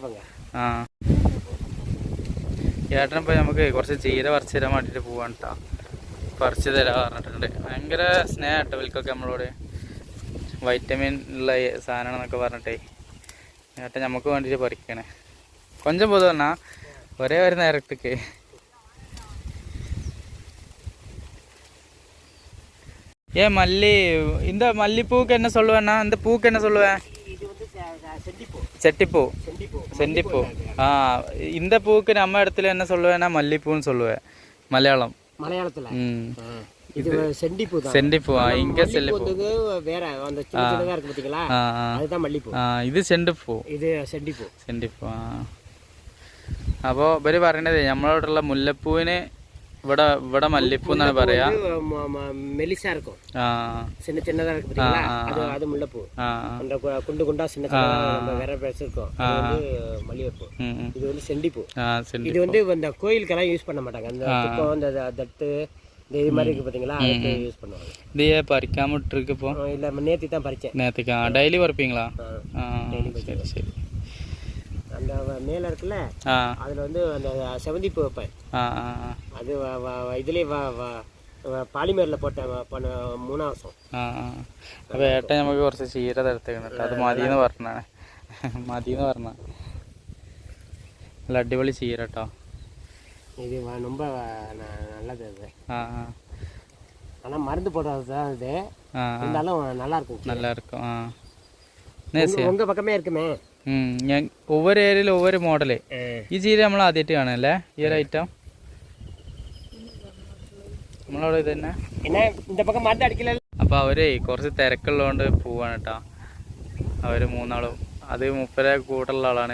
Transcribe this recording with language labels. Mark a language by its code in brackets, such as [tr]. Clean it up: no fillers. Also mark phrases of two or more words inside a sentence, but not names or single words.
[ml] ഏട്ടനിപ്പോൾ നമുക്ക് കുറച്ച് ചീര പറിച്ചു തരാൻ വേണ്ടിയിട്ട് പോവാൻ കേട്ടോ. പറിച്ചു തരാൻ പറഞ്ഞിട്ടുണ്ട്. ഭയങ്കര സ്നേഹം കേട്ടോ ഇവൽക്കൊക്കെ നമ്മളോട്. വൈറ്റമിൻ ഉള്ള സാധനമാണെന്നൊക്കെ പറഞ്ഞിട്ടേ ഏട്ടൻ നമുക്ക് വേണ്ടിയിട്ട് പറിക്കണേ. [ta] கொஞ்சம் போது [ml] പറഞ്ഞാ ഒരേ ഒരു നേരത്തേക്ക്. [ta] மல்லி இந்த மல்லிப்பூக்கு என்ன சொல்லுவேன்னா, இந்த பூக்கு என்ன சொல்லுவேன்? செட்டிப்பூ. செண்டிப்பூ. இந்த பூக்கு நம்ம இடத்துல என்ன சொல்லுவேன்னா மல்லிப்பூன்னு சொல்லுவேன் மலையாளத்துல. இது செண்டிப்பூ தான். செண்டிப்பூ. இங்க செல்லிப்பூ வேற அந்த சின்ன சின்னதா இருக்கு பாத்தீங்களா, அதுதான் மல்லிப்பூ. இது செண்டிப்பூ. இது செண்டிப்பூ. செண்டிப்பൂ. [ml] അപ്പോൾ ഇവര് പറയണത് നമ്മളോടുള്ള മുല്ലപ്പൂവിന് ഇവിടെ മല്ലിപ്പൂ എന്നാണ് പറയാ. [ta] மெலிசா இருக்கும், சின்ன சின்னதா இருக்கு பாத்தீங்களா, அது முல்லைப்பூ. அந்த குண்டு குண்டா சின்ன சின்னதா வேற பேச இருக்கும், அது வந்து மல்லிகைப்பூ. இது வந்து செண்டிப்பூ. இது வந்து இந்த கோயிலுக்கெல்லாம் யூஸ் பண்ண மாட்டாங்க. அந்த இப்போ அந்த தட்டு இது மாதிரி இருக்கு பாத்தீங்களா, அதுக்கு யூஸ் பண்ணுவாங்க. இது பறிக்காம விட்டுருக்கு இப்போ? இல்ல, நேத்தி தான் பறிச்சேன். நேத்திக்கா? டெய்லி பறிப்பீங்களா? சரி சரி. அந்த மேல இருக்குல்ல, அதுல வந்து அந்த செவந்திப்பூ வைப்பேன். அது இதுலயே [ml] പാലിമേറിൽ പോട്ടെ 3 ദിവസം. അപ്പോൾ ഏട്ടൻ നമുക്ക് കുറച്ച് ചീര തരത്തേക്കണം കേട്ടോ. അത് മതിയെന്ന് പറഞ്ഞാണ്. മതിയെന്ന് പറഞ്ഞ നല്ല അടിപൊളി ചീര കേട്ടോ. [ta] இது ரொம்ப நல்லது அது. ஆனால் மருந்து போடுறது தான் இது, இருந்தாலும் நல்லா இருக்கும். நல்லா இருக்கும். உங்கள் பக்கமே இருக்குமே. [ml] ഞാൻ ഒവ്വൊരു ഏരിയയിൽ ഒവ്വൊരു മോഡല്. ഈ ചീര നമ്മൾ ആദ്യമായിട്ട് കാണല്ലേ ഈ ഒരു ഐറ്റം? നമ്മളവിടെ ഇത് തന്നെ. അപ്പോൾ അവര് കുറച്ച് തിരക്കുള്ളതുകൊണ്ട് പോവാണ് കേട്ടോ. അവർ 3 ആളും. അത് മൂപ്പരെ കൂട്ടുള്ള ആളാണ്.